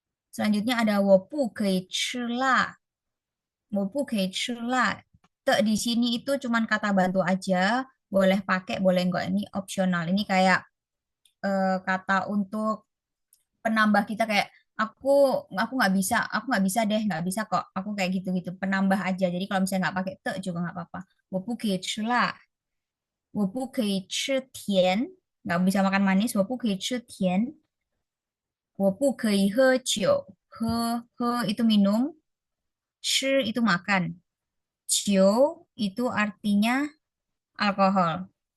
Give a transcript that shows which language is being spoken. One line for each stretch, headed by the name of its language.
Chinese: Selanjutnya ada 我不可以吃辣. 我不可以吃辣.
Indonesian: Di sini itu cuman kata bantu aja, boleh pakai, boleh enggak. Ini opsional. Ini kayak kata untuk penambah kita kayak aku nggak bisa deh, nggak bisa kok. Aku kayak gitu-gitu, penambah aja. Jadi kalau misalnya nggak pakai te juga nggak apa-apa.
Chinese: 我不可以吃辣，我不可以吃甜，
Indonesian: nggak bisa makan manis，
Chinese: 我不可以吃甜，我不可以喝酒，喝
Indonesian: itu minum，
Chinese: 吃
Indonesian: itu makan，
Chinese: 酒
Indonesian: itu artinya alkohol.